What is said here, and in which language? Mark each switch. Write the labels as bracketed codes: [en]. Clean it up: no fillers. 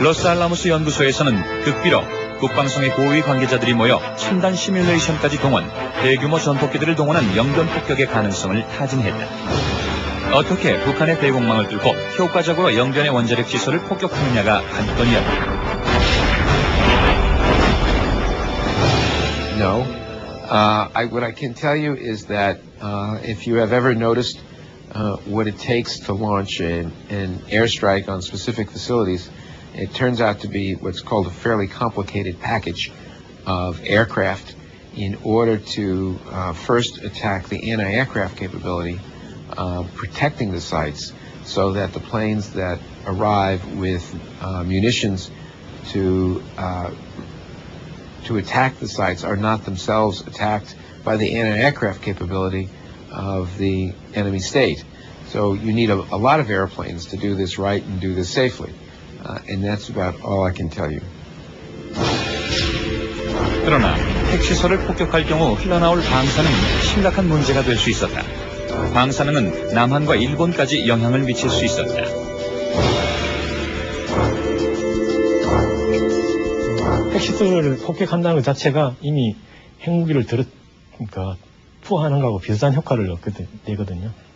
[ko] 로스알라모스 연구소에서는 극비로 국방성의 고위 관계자들이 모여 첨단 시뮬레이션까지 동원, 대규모 전폭기들을 동원한 영변 폭격의 가능성을 타진했다. 어떻게 북한의 대공망을 뚫고 효과적으로 영변의 원자력 시설을 폭격하느냐가 관건이었다. [en] No. What I can tell you is that if you have ever noticed what it takes to launch an airstrike on specific facilities, it turns out to be what's called a fairly complicated package of aircraft in order to first attack the anti-aircraft capability, protecting the sites so that the planes that arrive with munitions to attack the sites are not themselves attacked by the anti-aircraft capability of the enemy state. So you need a lot of airplanes to do this right and do this safely. And that's about all I can tell you. [ko] 그러나 핵시설을 폭격할 경우 흘러나올 방사능 심각한 문제가 될 수 있었다. 방사능은 남한과 일본까지 영향을 미칠 수 있었다. 핵시설을 폭격한다는 것 자체가 이미 핵무기를 그러니까 투하하는 거하고 비슷한 효과를 내거든요.